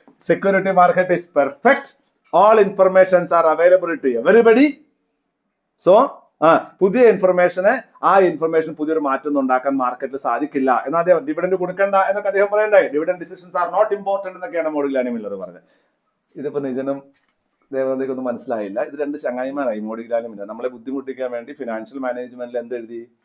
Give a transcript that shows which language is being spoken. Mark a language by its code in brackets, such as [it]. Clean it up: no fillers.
[en] Security market is perfect. All informations are available to everybody. [ml] So, പുതിയ information പുതിയൊരു മാറ്റം ഉണ്ടാക്കാൻ മാർക്കറ്റിൽ സാധിക്കില്ല എന്ന് അദ്ദേഹം, ഡിവിഡൻഡ് കൊടുക്കണ്ട എന്നൊക്കെ അദ്ദേഹം പറയണ്ടായി. [en] dividend decisions are not important [ml] എന്നൊക്കെയാണ് മോഡിഗ്ലാനി മില്ലർ പറഞ്ഞത്. ഇതിപ്പോ നിജനും ദേവതയ്ക്കൊന്നും മനസ്സിലായില്ല. ഇത് 2 ചങ്ങായിമാരായി മോഡിഗ്ലാനി മില്ലർ. നമ്മളെ ബുദ്ധിമുട്ടിക്കാൻ വേണ്ടി ഫിനാൻഷ്യൽ മാനേജ്മെന്റിൽ എന്തെഴുതി?